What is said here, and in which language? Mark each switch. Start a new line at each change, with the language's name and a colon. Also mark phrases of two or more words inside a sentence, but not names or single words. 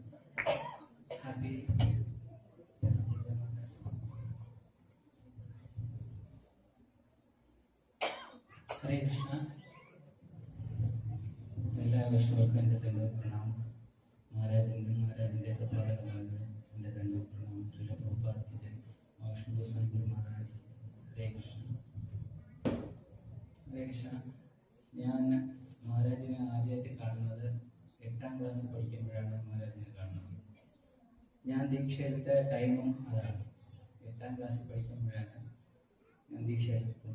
English: Happy.
Sanskrit: Hare Krishna.
Malayalam: എല്ലാ വൈഷ്ണവർക്കും എൻ്റെ തന്നെ പ്രണാമം. മഹാരാജിൻ്റെ പ്രഭാതകാലത്ത് എൻ്റെ തന്നെ പ്രണാമം.
Hindi: ശ്രീല പ്രഭുപാദ की जय.
Malayalam: മഹാവിഷ്ണു ഗോസ്വാമി ഗുരു മഹാരാജ്.
Sanskrit: हरे कृष्ण. हरे कृष्ण.
Malayalam: ഞാൻ മഹാരാജിനെ ആദ്യമായിട്ട് കാണുന്നത് 8ാം ക്ലാസ്സിൽ പഠിക്കുമ്പോഴാണ് മഹാരാജിനെ കാണുന്നത്. ഞാൻ ദീക്ഷ എടുത്ത ടൈമും അതാണ്. 8ാം ക്ലാസ്സിൽ പഠിക്കുമ്പോഴാണ് ഞാൻ ദീക്ഷ എടുത്തത്.